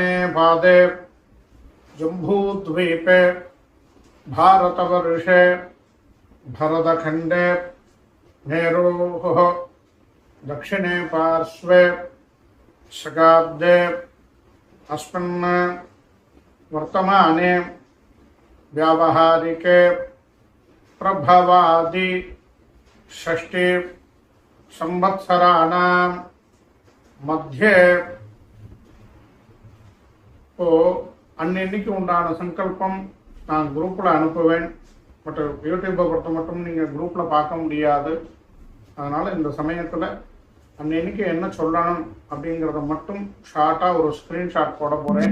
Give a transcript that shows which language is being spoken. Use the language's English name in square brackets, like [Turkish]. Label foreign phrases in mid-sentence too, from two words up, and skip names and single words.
[Sanskrit] पादे जम्बूद्वीपे भारतवर्षे भरतखण्डे मेरोः दक्षिणे पार्श्वे शकाब्दे अस्मिन् वर्तमाने व्यावहारिके प्रभवादि षष्टि संवत्सराणां मध्ये [Tamil] அன்னைக்கு உண்டான சங்கல்பம் நான் குரூப்பில் அனுப்புவேன். பட் யூடியூப்பை பொறுத்த மட்டும் நீங்கள் குரூப்பில் பார்க்க முடியாது. அதனால் இந்த சமயத்தில் அன்னைக்கு என்ன சொல்லணும் அப்படிங்கிறத மட்டும் ஷார்ட்டாக ஒரு ஸ்க்ரீன்ஷாட் போட போகிறேன்.